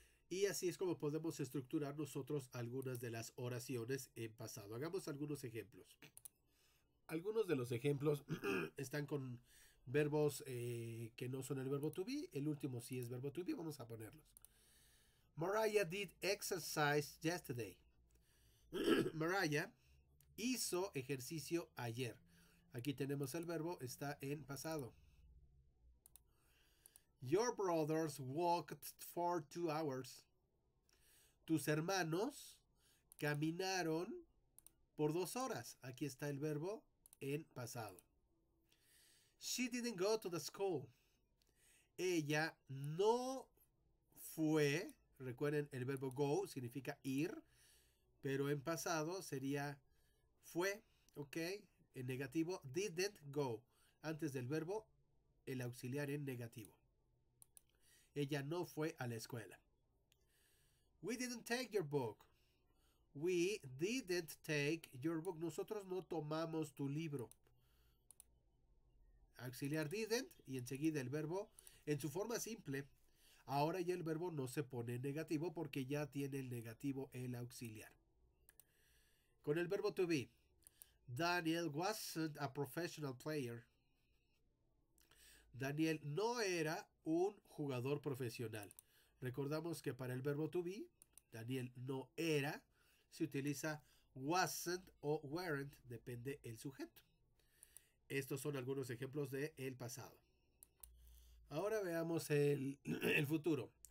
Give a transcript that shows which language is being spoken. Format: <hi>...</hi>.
<es>Y así es como podemos estructurar nosotros algunas de las oraciones en pasado. Hagamos algunos ejemplos. Algunos de los ejemplos están con verbos que no son el verbo to be. El último sí es verbo to be. Vamos a ponerlos.</es> <en>Mariah did exercise yesterday.</en> <es>Mariah hizo ejercicio ayer. Aquí tenemos el verbo, está en pasado.</es> <en>Your brothers walked for 2 hours.</en> <es>Tus hermanos caminaron por 2 horas. Aquí está el verbo en pasado.</es> <en>She didn't go to the school.</en> <es>Ella no fue. Recuerden, el verbo go significa ir, pero en pasado sería fue, ¿ok? En negativo, didn't go. Antes del verbo, el auxiliar en negativo. Ella no fue a la escuela.</es> <en>We didn't take your book. We didn't take your book.</en> <es>Nosotros no tomamos tu libro. Auxiliar didn't y enseguida el verbo en su forma simple. Ahora ya el verbo no se pone en negativo porque ya tiene el negativo el auxiliar. Con el verbo to be.</es> <en>Daniel wasn't a professional player.</en> <es>Daniel no era un jugador profesional. Recordamos que para el verbo to be, Daniel no era, se utiliza wasn't o weren't, depende el sujeto. Estos son algunos ejemplos de el pasado. Ahora veamos el futuro.</es>